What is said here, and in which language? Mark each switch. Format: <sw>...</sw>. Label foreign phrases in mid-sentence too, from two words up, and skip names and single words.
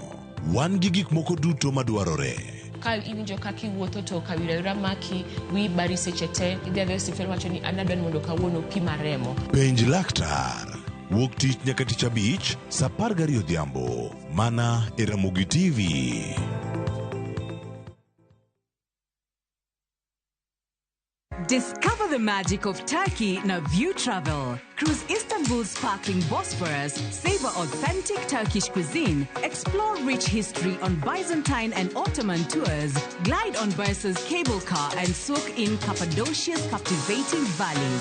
<luo>Wan gi gik moko duto madwarore. Ka iwinjo kaka iwuotho to kawira maki wi bari seche te, idhi adhi osiptal wacho ni an adwani mondo kawuono pima remo. Penj laktar. Wuok tich nyaka tich abich, saa 12 odhiambo, mana e Ramogi TV.</luo> <en>Discover the magic of Turkey na View Travel. Cruise Istanbul's sparkling Bosphorus, savor authentic Turkish cuisine, explore rich history on Byzantine and Ottoman tours, glide on Bursa's cable car and soak in Cappadocia's captivating valleys.</en>